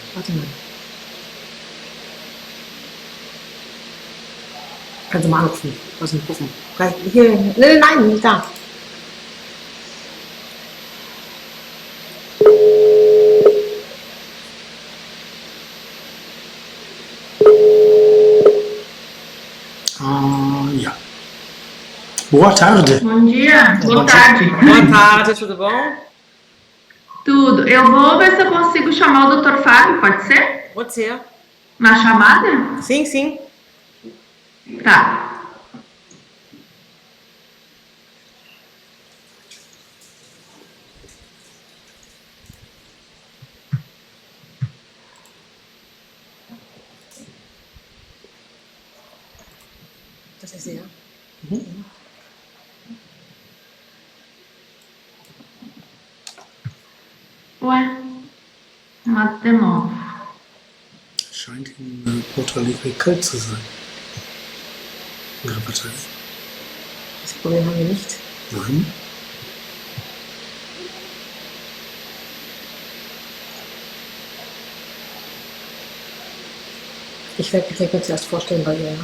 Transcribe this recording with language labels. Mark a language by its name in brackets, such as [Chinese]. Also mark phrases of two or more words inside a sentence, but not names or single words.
[German] Warte mal. Kannst du mal anrufen. Lass mich gucken. Hier. Nein, nicht da. Ja. [Portuguese] Boa tarde. Bom dia, boa tarde. Boa tarde, tudo bom? Tudo. Eu vou ver se eu consigo chamar o Dr. Fábio, pode ser? Pode ser. Na chamada? Sim, sim. Tá. [German] Das ist ja. [Portuguese] Ué, nada de novo. [German] Scheint in Porto Alegre kalt zu sein. In der Partei. Das Problem haben wir nicht. Nein. Ich werde mich gleich zuerst vorstellen bei ihr.